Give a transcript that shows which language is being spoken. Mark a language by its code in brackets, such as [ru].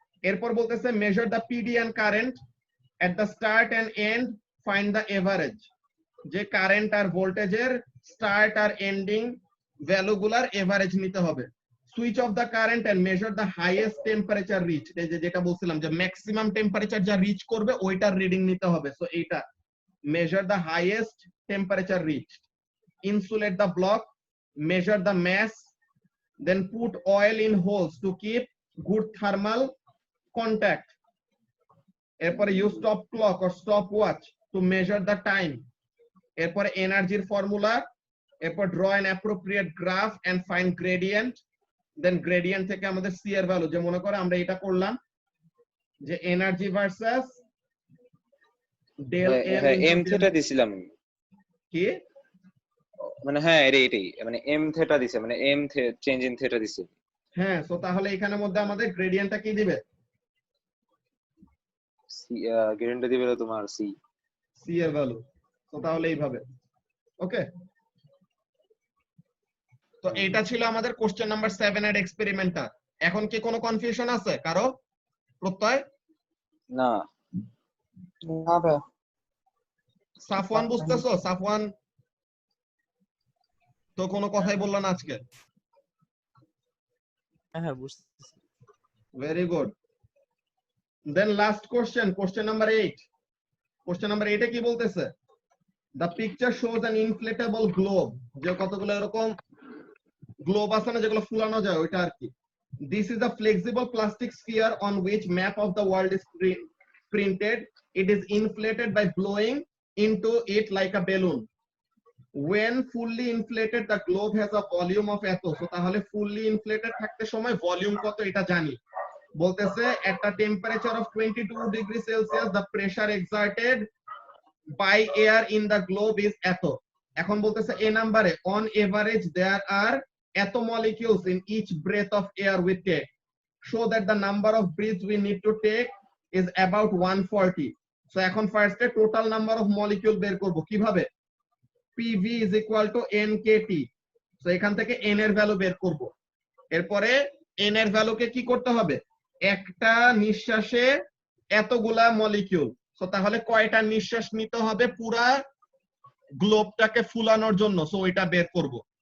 [bn] এরপর বলতেছে [en] Measure the PD and current at the start and end, find the average. [bn] যে current আর ভোল্টেজের start আর ending ভ্যালুগুলার average নিতে হবে। [en] switch off the current and measure the highest temperature reach, [bn] এই যে যেটা বলছিলাম যে ম্যাক্সিমাম টেম্পারেচার যা রিচ করবে ওইটার রিডিং নিতে হবে। সো এইটা [en] measure the highest temperature reached, insulate the block, measure the mass, then put oil in holes to keep good thermal contact. [bn] এরপরে [en] use stop clock or stopwatch to measure the time. এরপরে energy formula, এরপর draw an appropriate graph and find gradient, then gradient [bn] থেকে আমাদের c এর value, যে মনে করো আমরা এটা করলাম যে [en] energy versus del m [bn] M theta দিছিলাম কি, মানে হ্যাঁ এটাই মানে এম থিটা দিছে, মানে এম চেঞ্জ ইন থিটা দিছে। হ্যাঁ, সো তাহলে এখানের মধ্যে আমাদের গ্রেডিয়েন্টটা কি দিবে, সি গ্রেডিয়েন্ট দিবে তোমার সি এর ভ্যালু। তো তাহলে এইভাবে, ওকে। তো এটা ছিল আমাদের কোশ্চেন নাম্বার 7 এর এক্সপেরিমেন্টটা। এখন কি কোনো কনফিউশন আছে কারো? প্রত্যয় না না ভাই সাফওয়ান বুঝতেছো? সাফওয়ান তো কোনো কথাই বললো না আজকে। হ্যাঁ বুঝতেছি। Very good. দেন last question, question number 8। Question number 8 এ কি বলতেছে? [en] the picture shows an inflatable globe, [bn] যে কতগুলো এরকম গ্লোব আছে না যেগুলো ফুলানো যায়, ওইটা আর কি। [en] This is a flexible plastic sphere on which map of the world is printed. It is inflated by blowing into it like a balloon. When fully inflated, the globe has a volume of [bn] এত। So তাহলে fully inflated থাকতে সময় volume কত এটা জানি। বলতেছে [en] at a temperature of 22 degrees Celsius, the pressure exerted by air in the globe is এত। [bn] এখন বলতেছে এ নাম্বারে [en] on average there are এত molecules in each breath of air we take. Show that the number of breaths we need to take is about 140. [bn] So এখন first A total number of molecule বের করব কিভাবে? PV is equal to NKT. So এখান থেকে n এর value বের করব। এরপরে n এর ভ্যালুকে কি করতে হবে? একটা নিঃশ্বাসে এতগুলা মলিকিউল। সো তাহলে কয়টা নিঃশ্বাস নিতে হবে পুরা গ্লোবটাকে ফুলানোর জন্য? সো এটা বের করব।